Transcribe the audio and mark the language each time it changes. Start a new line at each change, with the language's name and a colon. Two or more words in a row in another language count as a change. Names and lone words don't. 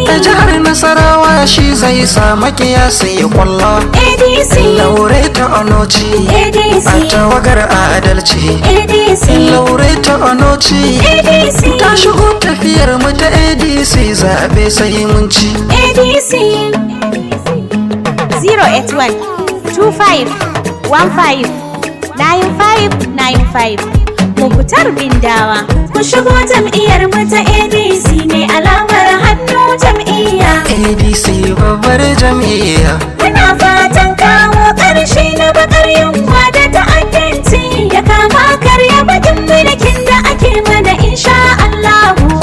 Hausa: A jihar Nasarawa shi zai sa makiya su yi kwallo. A D C. Laureta Onochi. A D C. A tawagar adalci. A D C. Laureta Onochi. A D C. Ta shigo tafiyar mu ta A D C, zaɓe sai mun ci. A D C.
English: Zero eight one, two five, one five, nine five nine five.
Hausa: Mukutar Bindawa. Ku shigo jam'iyyar mu ta A D C mai alamar hannu jam'iyya. A D C babbar jam'iyya. Muna fatan kawo ƙarshe na bakar yunwa da ta'addanci da kama karya bakin mulkin da ake mana
Arabic: insha Allahu.